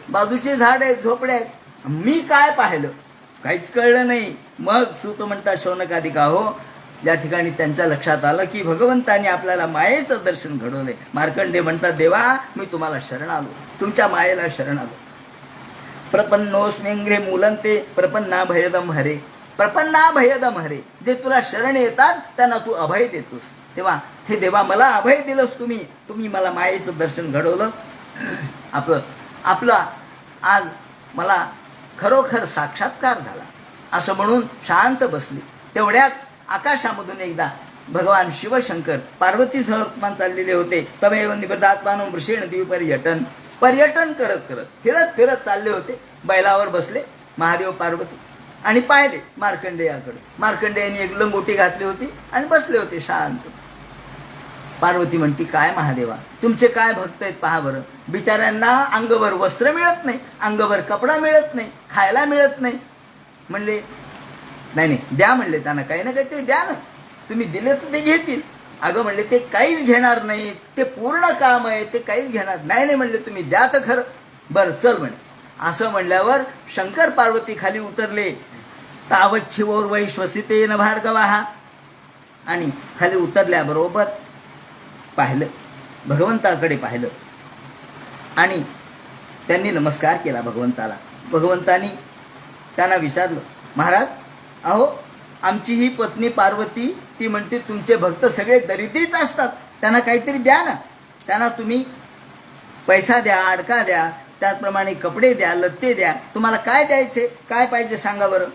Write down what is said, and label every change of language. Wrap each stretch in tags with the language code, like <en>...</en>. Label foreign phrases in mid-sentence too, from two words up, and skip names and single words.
<mr>बाजूचे झाड आहेत, झोपड्या आहेत. मी काय पाहिलं काहीच कळलं नाही. मग सूत म्हणतात शौनकादिका हो, ज्या ठिकाणी त्यांच्या लक्षात आलं की भगवंतांनी आपल्याला मायेचं दर्शन घडवलंय. मार्कंडे म्हणतात देवा मी तुम्हाला शरण आलो, तुमच्या मायेला शरण आलो.</mr> <sa>प्रपन्नोस्मिंग्रे मूलंते प्रपन्ना भयदम हरे. प्रपन्ना भयदम हरे.</sa> <mr>जे तुला शरण येतात त्यांना तू अभय देतोस. तेव्हा हे देवा मला अभय दिलंस तुम्ही मला मायेचं दर्शन घडवलं. आपला आज मला खरोखर साक्षात्कार झाला असं म्हणून शांत बसली. तेवढ्यात आकाशामधून एकदा भगवान शिवशंकर पार्वतीसह चाललेले होते.</mr> <sa>तमेव निबद्धात्मानं वृषेण दिवी</sa> <mr>पर्यटन करत फिरत चालले होते. बैलावर बसले महादेव पार्वती. आणि पाहिले मार्कंडेयाकडे. मार्कंडेयाने एक लंगोटी घातली होती आणि बसले होते शांत. पार्वती म्हणती, काय महादेवा, तुमचे काय भक्त आहेत पहा बरं. बिचाऱ्यांना अंगभर वस्त्र मिळत नाही, अंगभर कपडा मिळत नाही, खायला मिळत नाही. म्हणले नाही नाही द्या, म्हणले त्यांना काही ना काहीतरी द्या ना, तुम्ही दिले तर ते घेतील. अगं म्हणले ते काहीच घेणार नाही, ते पूर्ण काम आहे, ते काहीच घेणार नाही. नाही म्हणले तुम्ही द्या तर खरं. बरं चल म्हणे. असं म्हणल्यावर शंकर पार्वती खाली उतरले.</mr> <sa>तावत शिवोर वैश्वसितेन भार्गवाहा.</sa> <mr>आणि खाली उतरल्याबरोबर पाहिलं, भगवंताकडे पाहिलं आणि त्यांनी नमस्कार केला भगवंताला. भगवंतानी त्यांना विचारलं, महाराज अहो आमची ही पत्नी पार्वती ती म्हणते तुमचे भक्त सगळे दरिद्रीच असतात, त्यांना काहीतरी द्या ना, त्यांना तुम्ही पैसा द्या, अडका द्या, त्याचप्रमाणे कपडे द्या, लत्ते द्या, तुम्हाला काय द्यायचे, काय पाहिजे सांगा बरं.</mr>